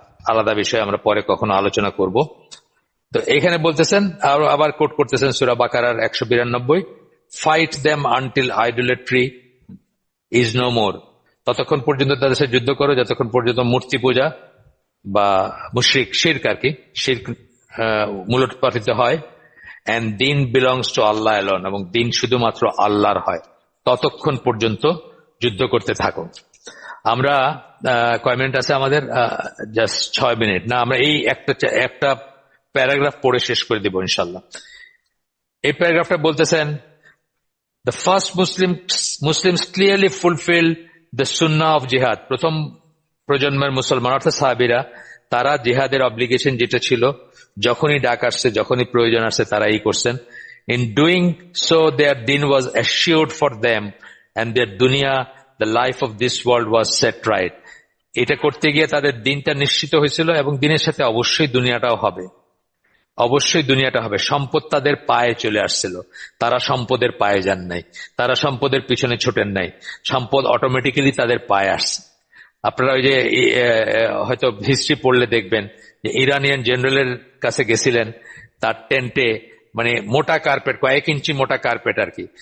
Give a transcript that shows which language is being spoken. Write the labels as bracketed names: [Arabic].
[Bangla] আলাদা বিষয়, আমরা পরে কখনো আলোচনা করব। তো এখানে বলতেছেন, আবার কোট করতেছেন সূরা বাকারার 192, [English] fight them until idolatry is no more, [Bangla] ততক্ষণ পর্যন্ত তাদের সাথে যুদ্ধ করো যতক্ষণ পর্যন্ত মূর্তি পূজা বা মুশরিক শিরক আর কি, শিরক মূলোৎপাটিত হয়, [English] and দিন belongs to Allah alone, [Bangla] এবং দিন শুধুমাত্র আল্লাহর হয়, ততক্ষণ পর্যন্ত যুদ্ধ করতে থাকো। আমরা কয় মিনিট আছে আমাদের? জাস্ট 6 মিনিট না, আমরা এই একটা প্যারাগ্রাফ পড়ে শেষ করে দিব ইনশাল্লাহ। এই প্যারাগ্রাফটা বলতেছেন, [English] the first Muslims clearly fulfilled the sunnah of jihad. [Bangla] প্রথম প্রজন্মের মুসলমান অর্থাৎ সাহাবীরা, তারা জিহাদের অব্লিগেশন যেটা ছিল, যখনই ডাক আসছে, যখনই প্রয়োজন আসছে, তারা এই করছেন। [English] In doing so, their din was assured for them, and their dunya, the life of this world, was set right. [Bangla] এটা করতে গিয়ে তাদের দিনটা নিশ্চিত হয়েছিল, এবং দিনের সাথে অবশ্যই দুনিয়াটাও হবে, অবশ্যই দুনিয়াটা হবে। সম্পদ তাদের পায়ে চলে আসছিল, তারা সম্পদের পায়ে যান নাই, তারা সম্পদের পিছনে ছোটেন নাই, সম্পদ অটোমেটিক্যালি তাদের পায়ে আসছে। আপনারা ওই যে হয়তো হিস্ট্রি পড়লে দেখবেন যে ইরানিয়ান জেনারেলের কাছে গেছিলেন, তার টেন্টে মানে মোটা কার্পেট, কয়েক ইঞ্চি মোটা কার্পেট আর কি।